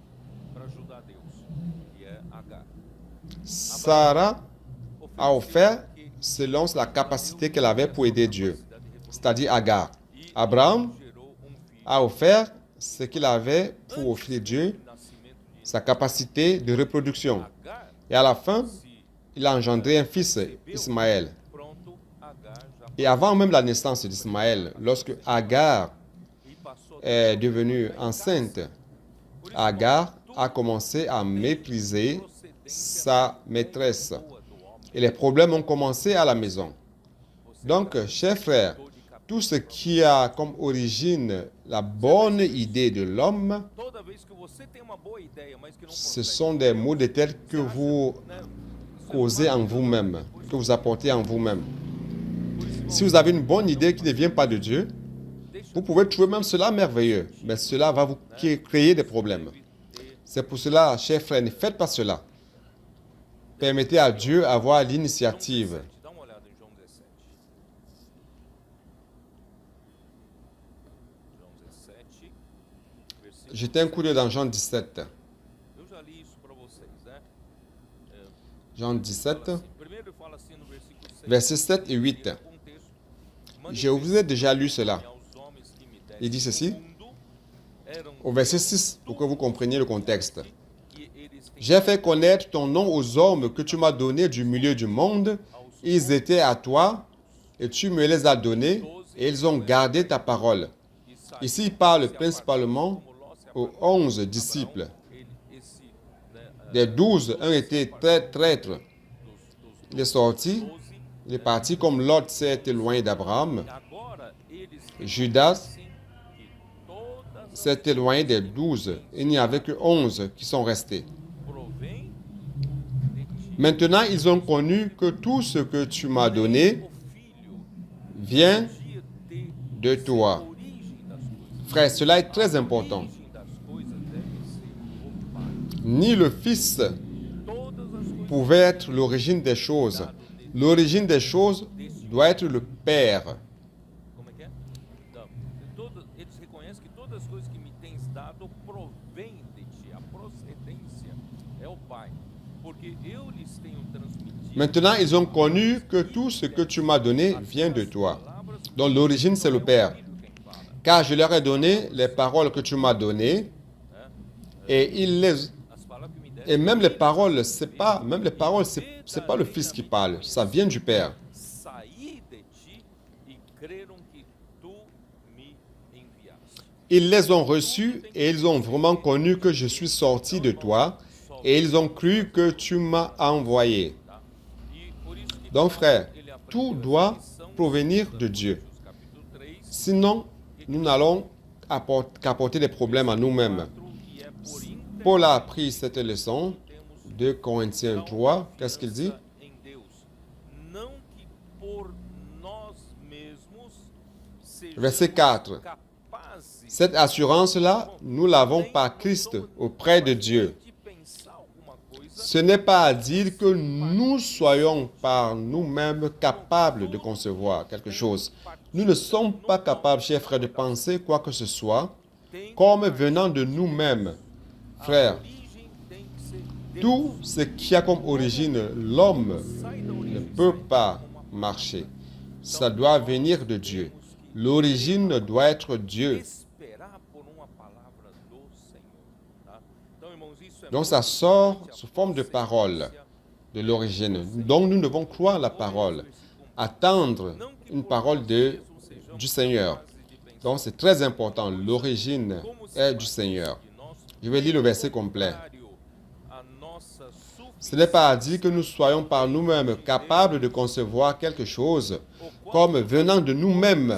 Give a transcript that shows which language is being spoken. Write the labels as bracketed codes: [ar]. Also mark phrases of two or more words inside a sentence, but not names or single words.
[fr] Sarah a offert selon la capacité qu'elle avait pour aider Dieu, c'est-à-dire Agar. Abraham a offert ce qu'il avait pour offrir Dieu sa capacité de reproduction. Agar, Et à la fin, se il a engendré un fils, [pt] recebeu, [fr] Ismaël. [pt] pronto, Agar já [fr] Et avant même la naissance d'Ismaël, lorsque Agar [pt] e passou a [fr] est [pt] ter [fr] devenue [pt] uma [fr] enceinte, [pt] graça. Por isso, Agar tudo [fr] a commencé à mépriser sa maîtresse. [pt] boa do homem. [fr] Et les problèmes ont commencé à la maison. [pt] Você [fr] Donc, [pt] já [fr] chers frères, [pt] tentou de captar [fr] tout ce qui a comme origine la bonne idée de l'homme, [pt] toda vez que você tem uma boa ideia, mas que não [fr] ce [pt] consegue, [fr] sont des maux de tête que vous [pt] né? [fr] causez en vous-même, que vous apportez en vous-même. Si vous avez une bonne idée qui ne vient pas de Dieu, vous pouvez trouver même cela merveilleux, mais cela va vous créer des problèmes. C'est pour cela, chers frères, ne faites pas cela. Permettez à Dieu d'avoir l'initiative. [pt] Dá uma olhada em João 17. João 17, versículo. [fr] Jetez un coup d'œil dans Jean 17. [pt] Eu já li isso para vocês, né? [fr] Jean 17, [pt] Fala assim, primeiro ele fala assim no versículo 6. [fr] versets 7 et 8. [pt] Contexto. [fr] Je vous ai déjà lu cela. [pt] Aos homens que me deste [fr] Il dit ceci, [pt] do mundo, eram [fr] au verset 6, pour que vous compreniez le contexte. [pt] que eles têm [fr] J'ai fait connaître ton nom aux hommes que tu m'as donnés du milieu du monde. Ils étaient à toi et tu me les as donnés et ils ont gardé ta parole. [pt] e saíram. [fr] Ici, il parle principalement aux 11 disciples. [pt] Esse, né, [fr] Des 12, un était très traître. Il est sorti, 12, il est parti comme Lot s'est éloigné d'Abraham. [pt] agora eles [fr] Judas [pt] reconhecem que todas as [fr] s'est éloigné des 12. Il n'y avait que 11 qui sont restés. [pt] provém de ti. [fr] Maintenant, ils ont connu que tout ce que tu m'as donné [pt] O filho [fr] vient [pt] podia ter [fr] de toi. [pt] a origem das coisas. [fr] Frère, cela est très [pt] A [fr] important. [pt] origem das coisas deve ser o Pai. [fr] Ni le Fils [pt] Todas as coisas [fr] pouvait être l'origine des choses. L'origine des choses doit être le Père. [pt] como é que é? Não. Eles reconhecem que todas as coisas que me tens dado provêm de ti. A procedência é o Pai. Porque eu lhes tenho transmitido [fr] Maintenant, ils ont connu que tout ce que tu m'as donné vient de toi. [pt] palavras, [fr] Donc l'origine, c'est le Père. [pt] filho quem fala. [fr] Car je leur ai donné les paroles que tu m'as données et ils les [pt] As palavras que me deste [fr] et même les paroles, c'est pas le Fils qui parle, ça vient du Père. [pt] saí de ti e creram que tu me enviaste. [fr] Ils les ont reçus et ils ont vraiment connu que je suis sorti de toi et ils ont cru que tu m'as envoyé. [pt] Tá? E por isso que [fr] Donc frère, [pt] ele aprendeu [fr] tout [pt] essa [fr] doit [pt] lição [fr] provenir [pt] estudando [fr] de Dieu. [pt] Coríntios, capítulo 3, [fr] Sinon, nous n'allons qu'apporter des problèmes à nous-mêmes. [pt] 4, e é por [fr] Paul a appris cette leçon, [pt] temos [fr] 2 Corinthiens 3, qu'est-ce qu'il dit? [pt] confiança em Deus, não que por nós mesmos sejamos [fr] Verset 4. [pt] capazes [fr] Cette assurance-là, nous l'avons par Christ auprès de Dieu. de pensar alguma coisa, Ce n'est pas à dire que nous soyons par nous-mêmes capables de concevoir quelque chose. Nous ne sommes pas capables, chers frères, de penser quoi que ce soit [pt] tem [fr] comme venant de nous-mêmes. Frères, [pt] origem tem que ser Deus. [fr] tout ce qui a comme origine l'homme [pt] Sai da [fr] ne [pt] origem, [fr] peut pas marcher. Ça doit venir de Dieu. L'origine doit être Dieu. [pt] esperar por uma palavra do Senhor. Tá? Então, irmãos, isso é [fr] Donc [pt] muito [fr] ça sort [pt] importante, a [fr] sous forme de parole [pt] procedência [fr] de l'origine. Donc nous devons croire la parole, attendre une parole du Seigneur. Donc c'est très important, l'origine est du Seigneur. Je vais lire le verset complet. Ce n'est pas à dire que nous soyons par nous-mêmes capables de concevoir quelque chose comme venant de nous-mêmes.